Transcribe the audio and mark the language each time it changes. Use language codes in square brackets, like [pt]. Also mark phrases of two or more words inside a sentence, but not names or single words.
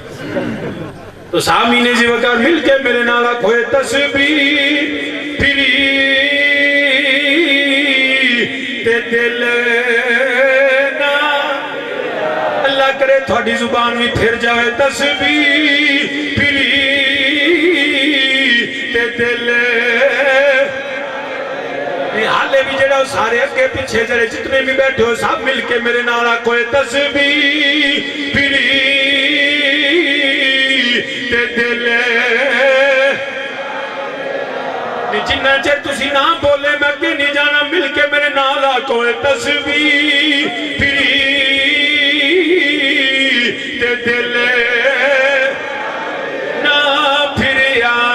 [pa] تو سامعین جی وقار مل کے میرے نال آکھوئے تسبیح پھری تے دل کرے تھوڑی زبان بھی پھر جائے تسبیح پھری تے دل. ہالے بھی جیہڑا سارے اگے پیچھے جیہڑے جتنے بھی بیٹھے ہو سب مل کے میرے نال آکھو تسبیح پھری تے دل جنہ چر تسی نہ بولے میں کہ نہیں جانا مل کے میرے نال آکو تصویر پھری تے دل نہ پھریا